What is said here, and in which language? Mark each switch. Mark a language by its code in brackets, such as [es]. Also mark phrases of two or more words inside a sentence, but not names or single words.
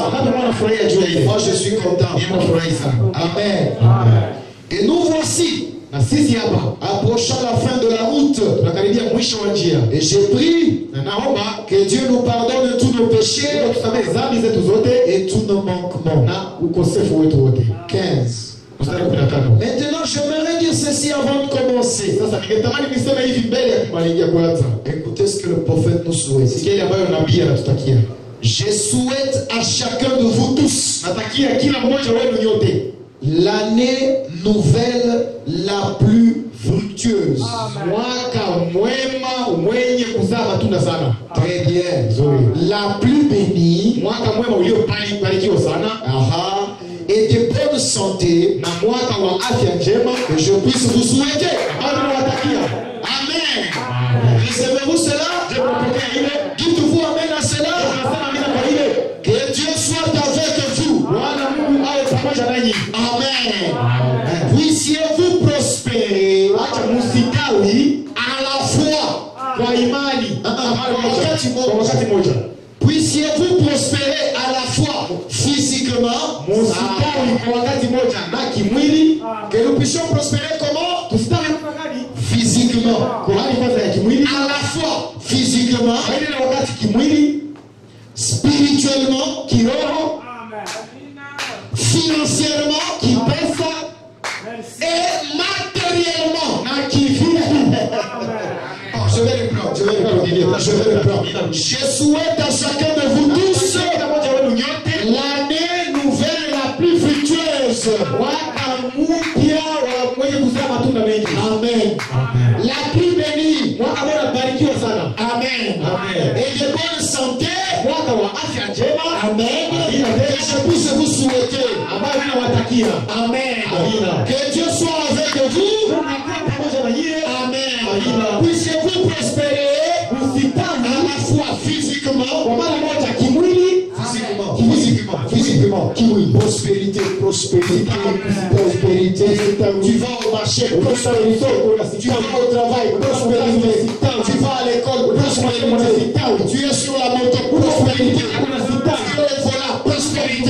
[sw] Wangapi wanafurahia juu ya ile? [fr] Moi je suis content. [sw] Mimi nafurahi sana. Amen. Amen. [fr] Et nous voici [sw] Na sisi hapa [fr] approchant la fin de la route. [sw] tunakaribia mwisho wa njia. [fr] Et j'ai prié [sw] Na naomba [fr] que Dieu nous pardonne tous nos péchés [sw] tusamehe dhambi zetu zote [fr] et tous nos manquements. [sw] na ukosefu wetu wote. 15. Mstari wa 15. [fr] Maintenant, j'aimerais dire ceci avant de commencer. [sw] Sasa ningetamani niseme hivi mbele ya kumalizia kwanza. [fr] Écoutez ce que le prophète nous souhaite. [sw] Sikia ile ambayo nabii anatutakia. [fr] Je souhaite à chacun de vous tous [sw] Natakia kila mmoja wenu nyote [fr] l'année nouvelle la plus fructueuse. [sw] mwaka mwema mwenye kuzaa matunda sana. [fr] Très bien. [sw] Nzuri. [fr] La plus bénie. [sw] Mwaka mwema uliobarikiwa sana [fr] Aha. Et de bonne santé. [sw] na mwaka wa afya njema [fr] Que je puisse vous souhaiter. [sw] bado nawatakia. [fr] Amen. Recevez-vous cela? [sw] Je napokea ile [fr] Dites-vous Amen à cela. [sw] nasema mimi kwa ile [fr] Que Dieu soit avec [sw] nanyi. Amen. [fr] Puissiez-vous prospérer [sw] Acha musitawi [fr] à la fois. [sw] kwa imani. Kwa wakati moja. [fr] Puissiez-vous prospérer à la fois physiquement. [sw] Musitawi kwa wakati moja na kimwili. [fr] Que nous puissions prospérer comment? [sw] Tustawi [fr] Physiquement. [sw] kwa hali kwanza ya kimwili. [fr] À la fois physiquement. [sw] Kwa ile wakati kimwili, [fr] Spirituellement. [sw] kiroho, [fr] Financièrement. [sw] kipesa [fr] Et matériellement. [sw] na kivitu. [fr] Je vais reprendre. Je souhaite à chacun de vous tous l'année nouvelle la plus fructueuse. [sw] Mwaka mpya wa mwenye kuzaa matunda mengi. [fr] Amen. La plus bénie. [sw] Mwaka ambao unabarikiwa sana. Amen. Amen. [fr] Et de bonne santé. [sw] Mwaka wa afya njema. Amen. Amina. [fr] Que je puisse vous souhaiter. [sw] Ambayo ninawatakia. Amen. Amina. [fr] Que Dieu soit avec vous. [sw] Pamoja na nyie. Amen. Amina. [fr] Puissiez-vous prospérer [sw] Msitami [fr] à la fois physiquement. [sw] kwa mara moja kimwili, [fr] Physiquement. Prospérité. Tu vas au marché, prospérité. Tu vas au travail, prospérité. Tu vas à l'école, prospérité. Tu es sur la moto, prospérité. Tu es voilà, prospérité.